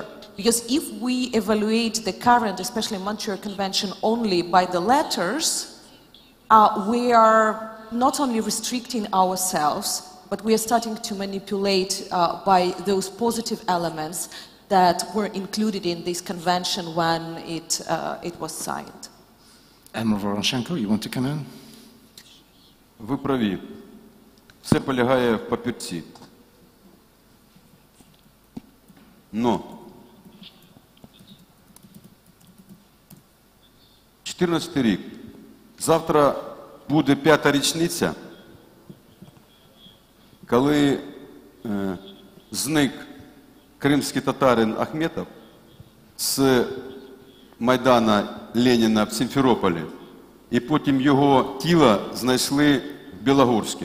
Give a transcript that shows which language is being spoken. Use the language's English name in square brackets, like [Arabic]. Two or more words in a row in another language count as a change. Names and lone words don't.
[English] Because if we evaluate the current, especially Montreal Convention, only by the letters, we are not only restricting ourselves, but we are starting to manipulate by those positive elements that were included in this convention when it was signed. Admiral Voronchenko, you want to come in? [Ukrainian] Ви праві. Все полягає в папірці. Но 14-й рік. Завтра буде 5-та річниця, коли зник кримський татарин Ахметов з Майдана Леніна в Сімферополі, і потім його тіло знайшли в Білогорську.